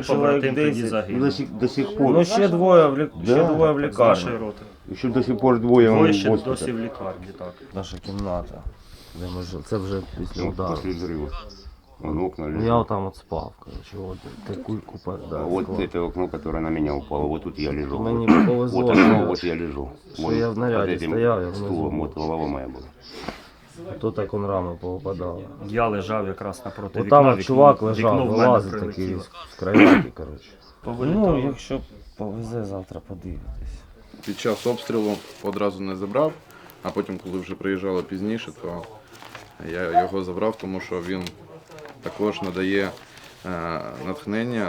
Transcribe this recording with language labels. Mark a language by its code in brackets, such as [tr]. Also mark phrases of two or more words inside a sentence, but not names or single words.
[uk] побратим тоді 10. загинув. [ru] до сих пор, [uk] Ну ще двоє в, ще двоє в З нашої лікарні. роти. [ru] ще до сих пор двоє [uk] Двоє в ще досі госпіталі. в лікарні, так. Наша кімната. Де ми жили. Це вже після удару. Після взриву. [ru] Вон окна [uk] Я [ru] лежат. [uk] там от спав, короче, от таку купа, [ru] да, Вот [uk] склад. [ru] это окно, которое на меня упало, вот тут я лежал. [uk] Мені повезло, [ru] Вот оно, вот я лежу. [uk] що я в наряді [ru] под этим [uk] стояв, я внизу [ru] стулом, [uk] був. [ru] вот голова моя была. [uk] То так он рами повипадало. Я лежав якраз напроти От вікна. там чувак лежав, вікно в мене вилазить такий прилетіло. з кроваті, коротше. Повилітало. Ну, якщо повезе, завтра подивитись. Під час обстрілу одразу не забрав, а потім, коли вже приїжджали пізніше, то я його забрав, тому що він також надає натхнення.